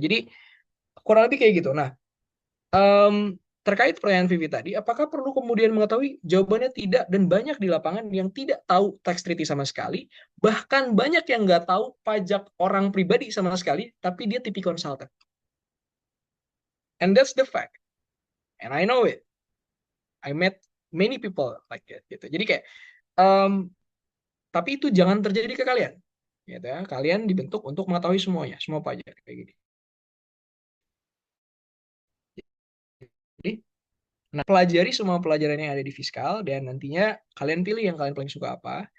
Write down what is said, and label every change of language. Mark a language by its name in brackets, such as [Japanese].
[Indonesian] Jadi kurang lebih kayak gitu. Nah, terkait pertanyaan Vivi tadi, apakah perlu kemudian mengetahui? Jawabannya tidak, dan banyak di lapangan yang tidak tahu tax treaty sama sekali, bahkan banyak yang nggak tahu pajak orang pribadi sama sekali, tapi dia TP consultant. [English] And that's the fact. And I know it. I met many people like that. [Indonesian] Gitu. Jadi kayak, tapi itu jangan terjadi ke kalian. Gitu ya. Kalian dibentuk untuk mengetahui semuanya, semua pajak kayak gini. Jadi, nah, pelajari semua pelajaran yang ada di fiskal dan nantinya kalian pilih yang kalian paling suka apa.